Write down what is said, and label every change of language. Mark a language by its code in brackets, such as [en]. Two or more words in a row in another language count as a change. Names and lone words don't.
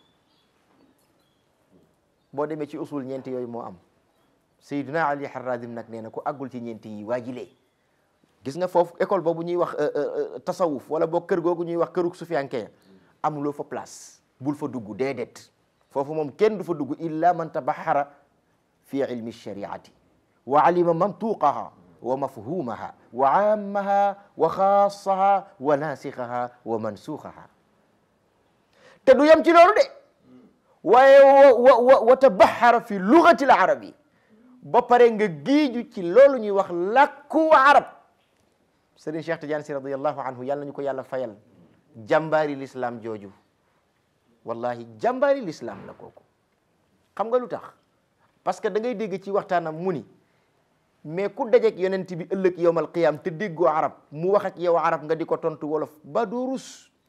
[wo] boo demee ci usul ñeenti yooyu moo am Seydina Ali Harazim nag nee na ku àggul ci ñeenti yi waajilee gis nga foofu école boobu ñuy wax tasawuf wala boo kër googu ñuy wax këruk sufiyanke amuloo fa place bul fa dugg déedéet foofu moom kenn du fa dugg [ar] إلا من تبحر في علم الشريعة وعلم منطوقها ومفهومها وعامها و خاصها وناسخها ومنسوخها [wo] te du yem ci loolu de waaye [ar] وتبحر في لغة العربية [wo] ba pare nga giiju ci loolu ñuy wax làkku arab Serigne Cheikh Tidiane Sy [ar] رضي الله عنه [wo] yàlla nañu ko yàlla fayal jàmbaari l'islam jooju wallahi jàmbaari l'islam la kooku xam nga lu tax [fr] parce que [wo] da ngay dégg ci waxtaanam mu ni mais ku dajeek yonent bi ëllëg [ar] يوم القيامة [wo] te déggoo arab mu wax ak yow arab nga di ko tontu wolof ba doo rus